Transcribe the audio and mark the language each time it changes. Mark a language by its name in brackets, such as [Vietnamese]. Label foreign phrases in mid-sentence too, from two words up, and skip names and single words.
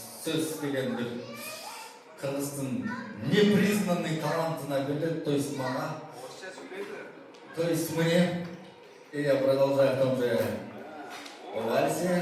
[Kyrgyz] сөз деген бір Кыргыздын непризнанный талантына берет, [Russian] то есть [Kyrgyz] мага. [Russian] То есть мне, и я продолжаю в том же вальсе.